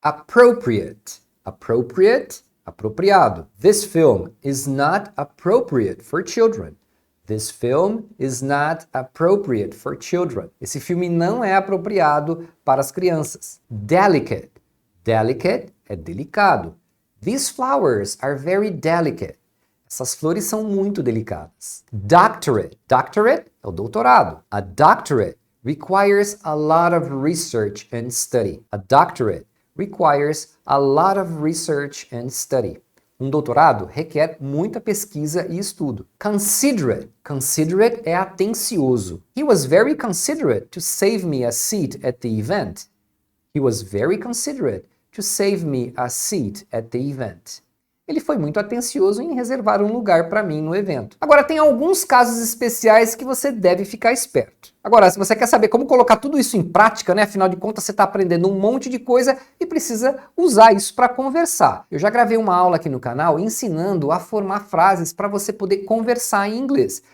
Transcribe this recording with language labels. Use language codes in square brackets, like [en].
[pt] Appropriate. Appropriate, apropriado. [en] This film is not appropriate for children. This film is not appropriate for children. [pt] Esse filme não é apropriado para as crianças. Delicate. Delicate é delicado. [en] These flowers are very delicate. [pt] Essas flores são muito delicadas. Doctorate. Doctorate é o doutorado. [en] A doctorate requires a lot of research and study. A doctorate requires a lot of research and study. [pt] Um doutorado requer muita pesquisa e estudo. Considerate. Considerate é atencioso. [en] He was very considerate to save me a seat at the event. He was very considerate to save me a seat at the event. [pt] Ele foi muito atencioso em reservar um lugar para mim no evento. Agora, tem alguns casos especiais que você deve ficar esperto. Agora, se você quer saber como colocar tudo isso em prática, né? Afinal de contas, você está aprendendo um monte de coisa e precisa usar isso para conversar. Eu já gravei uma aula aqui no canal ensinando a formar frases para você poder conversar em inglês.